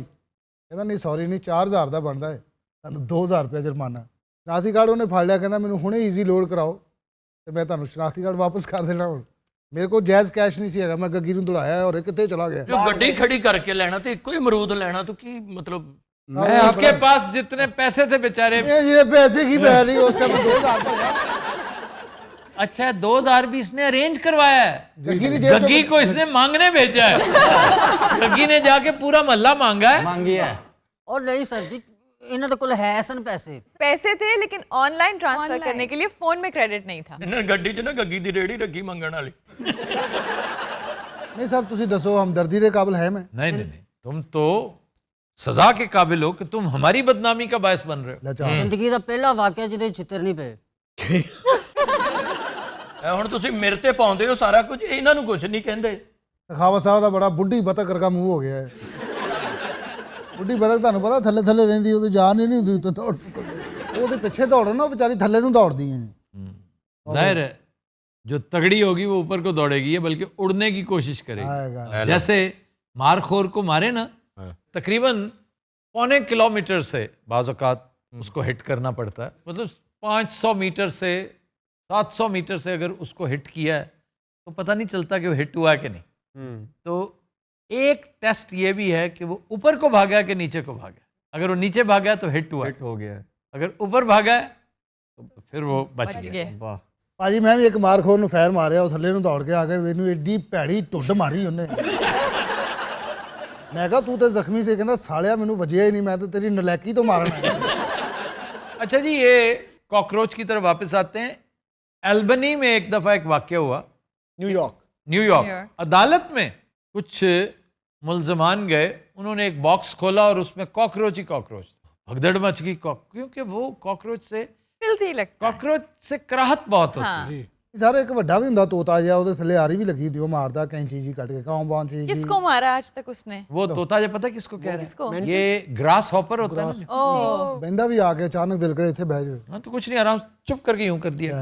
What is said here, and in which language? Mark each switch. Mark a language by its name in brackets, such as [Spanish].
[Punjabi] ਕਹਿੰਦਾ ਨਹੀਂ ਸੌਰੀ ਨਹੀਂ, 4000 ਦਾ ਬਣਦਾ ਹੈ, ਤੁਹਾਨੂੰ 2000 ਰੁਪਇਆ ਜੁਰਮਾਨਾ. ਸ਼ਨਾਖਤੀ ਕਾਰਡ ਉਹਨੇ ਫੜ ਲਿਆ, ਕਹਿੰਦਾ ਮੈਨੂੰ ਹੁਣੇ ਈਜ਼ੀ ਲੋਡ ਕਰਾਓ ਤੇ ਮੈਂ ਤੁਹਾਨੂੰ ਸ਼ਨਾਖਤੀ ਕਾਰਡ ਵਾਪਸ ਕਰ ਦੇਣਾ. ਹੁਣ ਮੇਰੇ ਕੋਲ ਜਾਇਜ਼ ਕੈਸ਼ ਨਹੀਂ ਸੀ ਹੈਗਾ. ਮੈਂ ਗੱਗੀ ਨੂੰ ਦੌੜਾਇਆ ਔਰ ਇਹ ਕਿੱਥੇ ਚਲਾ ਗਿਆ? ਜੋ ਗੱਡੀ ਖੜੀ ਕਰਕੇ ਲੈਣਾ ਤੇ ਇੱਕੋ ਹੀ ਅਮਰੂਦ ਲੈਣਾ ਤਾਂ ਕੀ ਮਤਲਬ? [Hindi] उसके पास जितने पैसे थे बेचारे, ये पैसे की बह रही उस टाइम 2000 का. अच्छा 2000 भी इसने अरेंज करवाया है. गग्गी को इसने मांगने भेजा है. गग्गी ने जाके पूरा मोहल्ला मांगा है. [Punjabi] ਮੰਗੀ ਹੈ. [Hindi] और नहीं सर जी, इन्हों के कोल है सन पैसे. पैसे थे लेकिन ऑनलाइन ट्रांसफर करने के लिए फोन में क्रेडिट नहीं था. [Punjabi] ਇਹਨਾਂ ਗੱਡੀ 'ਚ ਨਾ ਗੱਗੀ ਦੀ ਰੇੜੀ ਰੱਖੀ ਮੰਗਣ ਵਾਲੀ. [Hindi] नहीं सर तुसी दसो हमदर्दी के काबिल है मैं? नहीं, तुम तो सजा के काबिल हो कि तुम हमारी बदनामी का बायस बन रहे हो. जिंदगी का पहला वाकया जिहदे छितर नहीं पे. [Punjabi] ਹੁਣ ਤੁਸੀਂ ਮੇਰੇ ਤੇ ਪਾਉਂਦੇ ਹੋ ਸਾਰਾ ਕੁਝ, ਇਹਨਾਂ ਨੂੰ ਕੁਝ ਨਹੀਂ ਕਹਿੰਦੇ. [Hindi] सखावत साहब का बड़ा बुढ़ी बतख करका मुंह हो गया है. [Punjabi] बुढ़ी बतख ਤੁਹਾਨੂੰ ਪਤਾ ਥੱਲੇ ਥੱਲੇ ਰਹਿੰਦੀ, ਉਹਦੀ ਜਾਨ ਹੀ ਨਹੀਂ ਹੁੰਦੀ ਤੇ ਦੌੜ ਉਹਦੇ ਪਿੱਛੇ ਦੌੜੋ ਨਾ, ਵਿਚਾਰੀ ਥੱਲੇ ਨੂੰ ਦੌੜਦੀ ਹੈ. [Hindi] जाहिर है जो तगड़ी होगी वो ऊपर को दौड़ेगी, बल्कि उड़ने की कोशिश करेगी. जैसे मारखोर को मारे ना, तकरीबन 1.25 किलोमीटर से बाज़ औक़ात उसको हिट करना पड़ता है. मतलब 500 मीटर से 700 मीटर से अगर उसको हिट किया है तो पता नहीं चलता कि वो हिट हुआ कि नहीं. तो एक टेस्ट ये भी है कि वो ऊपर को भागा कि नीचे को भागा. अगर वो नीचे भागा तो हिट हुआ, हिट हो गया. अगर ऊपर भागा है तो फिर वो बच गया. [Punjabi] ਭਾਜੀ ਮੈਂ ਵੀ ਇੱਕ ਮਾਰਖੋਰ ਨੂੰ ਫੈਰ ਮਾਰਿਆ, ਉਹ ਥੱਲੇ ਨੂੰ ਦੌੜ ਕੇ ਆ ਕੇ ਮੈਨੂੰ ਏਡੀ ਭੈੜੀ ਟੁੱਡ ਮਾਰੀ ਉਹਨੇ. ਮੈਂ ਕਿਹਾ ਤੂੰ ਤੇ ਜ਼ਖਮੀ ਸੀ. ਕਹਿੰਦਾ ਸਾਲਿਆ ਮੈਨੂੰ ਵਜਿਆ ਹੀ ਨਹੀਂ, [Hindi] मैं तो तेरी नलायकी तो मारना है. अच्छा जी, ये कॉकरोच की तरफ वापस आते हैं. एल्बनी में एक दफ़ा एक वाक़या हुआ. न्यूयॉर्क अदालत में कुछ मुलजमान गए, उन्होंने एक बॉक्स खोला और उसमें कॉकरोच ही कॉकरोच. भगदड़ मच गई, क्योंकि वो कॉकरोच से कॉकरोच से कराहत बहुत होती है. [Punjabi] ਸਰ ਇੱਕ ਵੱਡਾ ਵੀ ਹੁੰਦਾ ਤੋਤਾ ਜਿਹਾ, ਉਹਦੇ ਥੱਲੇ ਆਰੀ ਵੀ ਲੱਗੀ ਹੁੰਦੀ, ਉਹ ਮਾਰਦਾ ਕੈਂਚੀ ਜੀ ਕੱਟ ਕੇ ਕਾਉਂ ਬਾਂ ਚੀਜ਼. [Hindi] किसको मारा आज तक उसने? वो तोता जो पता है किसको कह रहे हैं? ये ग्रास हॉपर होता है ना. बंदा भी आ गया अचानक, दिल करे इत्थे बह जाए. हाँ तो कुछ नहीं, आराम चुप करके यूं कर दिया.